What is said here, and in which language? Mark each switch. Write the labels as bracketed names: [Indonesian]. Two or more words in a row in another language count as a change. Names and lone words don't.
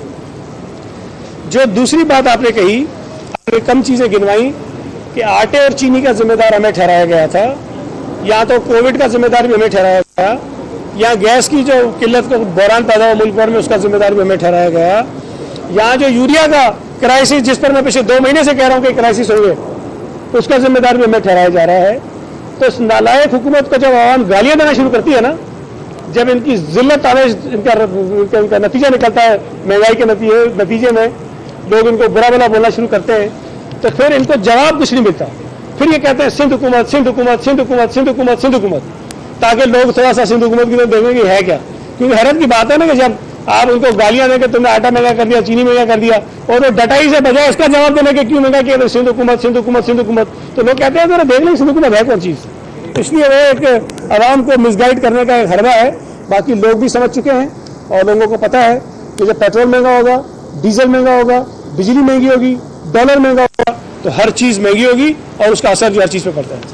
[Urdu] جو دوسری بات آپ نے کہی، آپ نے کم چیزیں گنوائی کہ آٹے اور چینی کا ذمہ دار ہمیں ٹھہرایا گیا تھا، یا تو کووڈ کا ذمہ دار بھی ہمیں ٹھہرایا گیا، یا گیس کی جو قلت کو بحران پیدا ہوا ملک بھر میں اس کا ذمہ دار بھی ہمیں ٹھہرایا گیا، یہاں جو یوریا کا کرائسس جس پر میں پچھلے 2 مہینے سے کہہ رہا ہوں کہ کرائسس ہوئے اس کا ذمہ دار بھی ہمیں ٹھہرایا جا رہا ہے. تو اس نالائق حکومت کو جب عوام گالیاں دینا شروع کرتی ہے نا، جب ان کی ذلت آویش ان کا نتیجہ نکلتا ہے، مہنگائی کے نتیجے میں لوگ ان کو برا بھلا بولنا شروع کرتے ہیں، تو پھر ان کو جواب کچھ نہیں ملتا. پھر یہ کہتے ہیں سندھ حکومت، سندھ حکومت، سندھ حکومت، سندھ حکومت، سندھ حکومت, تاکہ لوگ تھوڑا سا سندھ حکومت کی طرف دیکھیں گے ہے کیا. کیونکہ حیرت کی بات ہے نا کہ جب آپ ان کو گالیاں دیں گے تم نے آٹا مہنگا کر دیا، چینی مہنگا کر دیا، اور وہ ڈٹائی سے بجائے اس کا جواب دینے کے کیوں مہنگا کیا سندھ حکومت، سندھ حکومت، سندھ حکومت, تو لوگ کہتے ہیں دیکھ لیں سندھ حکومت ہے کون چیز. اس لیے وہ ایک عوام کو مس گائیڈ کرنے کا ایک حربہ ہے۔ باقی لوگ بھی سمجھ چکے ہیں اور لوگوں کو پتا ہے کہ جب پیٹرول مہنگا ہوگا، ڈیزل مہنگا ہوگا، بجلی مہنگی ہوگی، ڈالر مہنگا ہوگا، تو ہر چیز مہنگی ہوگی اور اس کا اثر جو ہر چیز پہ پڑتا ہے.